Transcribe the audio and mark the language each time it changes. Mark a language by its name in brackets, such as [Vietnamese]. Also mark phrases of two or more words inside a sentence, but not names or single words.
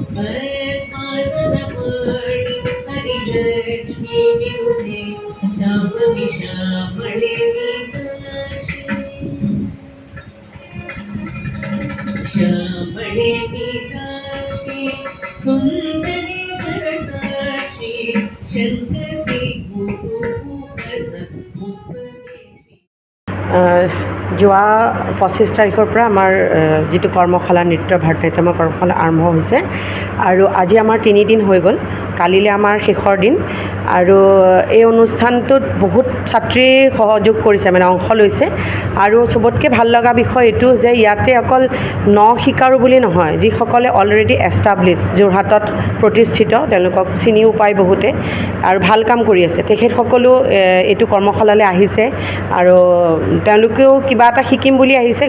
[Sanskrit] हरिलक्ष्मी विरुधे श्यामळी मीनाक्षी श्यामळे मीनाक्षी सुंदरेश्वर साक्षी शंकरी गुरुभस मुपदेशी। [Assamese] যোৱা 25 তাৰিখৰ পৰা আমাৰ যিটো কৰ্মশালা নৃত্য ভাৰত নাট্যমৰ কৰ্মশালা আৰম্ভ হৈছে আৰু আজি আমাৰ 3 দিন হৈ গ'ল। কালিলৈ আমাৰ শেষৰ দিন আৰু এই অনুষ্ঠানটোত বহুত ছাত্ৰীয়ে সহযোগ কৰিছে, মানে অংশ লৈছে আৰু চবতকৈ ভাল লগা বিষয় এইটো যে ইয়াতে অকল শিকাৰু বুলি নহয়, যিসকলে [English] already establish [Assamese] যোৰহাটত প্ৰতিষ্ঠিত, তেওঁলোকক চিনিও পায় বহুতে আৰু ভাল কাম কৰি আছে, তেখেতসকলেও এইটো কৰ্মশালালৈ আহিছে আৰু তেওঁলোকেও কিবা এটা শিকিম বুলি আহিছে।